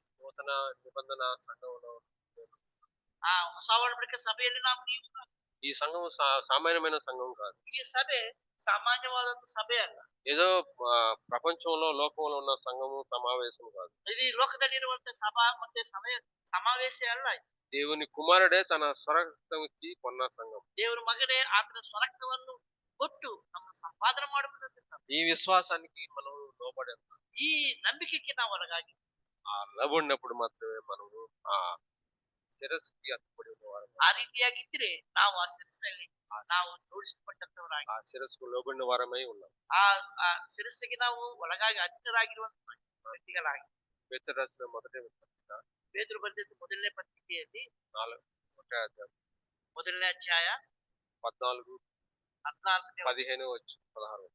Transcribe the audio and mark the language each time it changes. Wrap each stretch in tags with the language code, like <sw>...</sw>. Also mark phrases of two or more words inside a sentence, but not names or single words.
<te>నూతన నిబంధన సంఘంలో</te> <kn>ಆ ಹೊಸ ಒಡಂಬಡಿಕೆ ಸಭೆಯಲ್ಲಿ ನಾವು ನೀವು</kn> <te>ఈ సంఘం సామాన్యమైన సంఘం కాదు.</te> <kn>ಈ ಸಭೆ ಸಾಮಾನ್ಯವಾದಂತ ಸಭೆ ಅಲ್ಲ.</kn> <te>ఏదో ప్రపంచంలో లోకంలో ఉన్న సంఘము సమావేశం కాదు.</te> <kn>ಇದು ಈ ಲೋಕದಲ್ಲಿರುವಂತ ಸಭಾ ಮತ್ತೆ ಸಭೆ ಸಮಾವೇಶ ಅಲ್ಲ ಇದು.</kn> <te>దేవుని కుమారుడే తన స్వరక్తంకి కొన్న సంఘం.</te> <kn>ದೇವರ ಮಗನೇ ಆತನ ಸ್ವರಕ್ತವನ್ನು ಕೊಟ್ಟು ನಮ್ಮ ಸಂಪಾದನೆ ಮಾಡುವುದಂತ.</kn> <te>ఈ విశ్వాసానికి మనం లోబడే</te> <kn>ಈ ನಂಬಿಕೆಗೆ ನಾವು ಒಳಗಾಗಿ</kn> <te>ఆ లోబడినప్పుడు మాత్రమే మనము ఆ శిరస్సుకి అతుపడి ఉన్నవారు.</te> <kn>ಆ ರೀತಿಯಾಗಿದ್ರೆ ನಾವು ಆ ಶಿರಸ್ಸಿನಲ್ಲಿ ನಾವು ಜೋಡಿಸಲ್ಪಟ್ಟಂತವರಾಗಿ</kn> <te>ఆ శిరస్సుకు లోబడిన వారమై ఉన్నాం.</te> <kn>ಆ ಆ ಶಿರಸ್ಸಿಗೆ ನಾವು ಒಳಗಾಗಿ ಅಧೀನರಾಗಿರುವಂತ ವ್ಯಕ್ತಿಗಳಾಗಿ.</kn> <te>పేతురు రాసిన మొదటి పత్రిక</te> <kn>ಪೇತ್ರರು ಬರೆದಿದ್ದ ಮೊದಲನೇ ಪತ್ರಿಕೆಯಲ್ಲಿ 4 ಮೊದಲನೇ ಅಧ್ಯಾಯ 14, 14ನೇ 15 16.</kn>